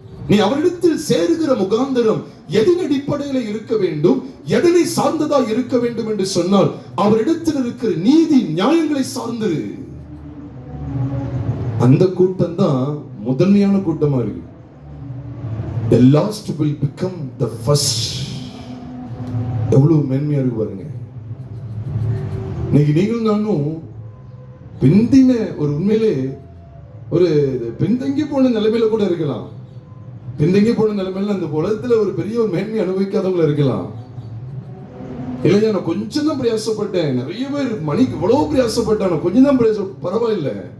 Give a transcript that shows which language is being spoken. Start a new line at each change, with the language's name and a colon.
Tamil: நீ அவரிடத்தில் சேருகிற முகாந்தரம் எதன் அடிப்படையில் இருக்க வேண்டும், எதனை சார்ந்ததா இருக்க வேண்டும் என்று சொன்னால் அவரிடத்தில் இருக்கிற நீதி நியாயங்களை சார்ந்திரு. அந்த கூட்டம் தான் முதன்மையான கூட்டமா இருக்கு.
English: The last will become the first.
Tamil: எவ்வளவு மேன்மையா இருக்கு பாருங்க. இன்னைக்கு நீங்களும் நானும் பிந்தின ஒரு உண்மையிலே ஒரு பின்தங்கி போன நிலைமையில கூட இருக்கலாம். பின்தங்கி போன நிலைமையில அந்த உலகத்துல ஒரு பெரிய ஒரு மேன்மை அனுபவிக்காதவங்கள இருக்கலாம். இல்லையா, நான் கொஞ்சம் தான் பிரயாசப்பட்டேன், நிறைய பேர் மணிக்கு இவ்வளவு பிரயாசப்பட்டாங்க, கொஞ்சம் தான் பரவாயில்லை.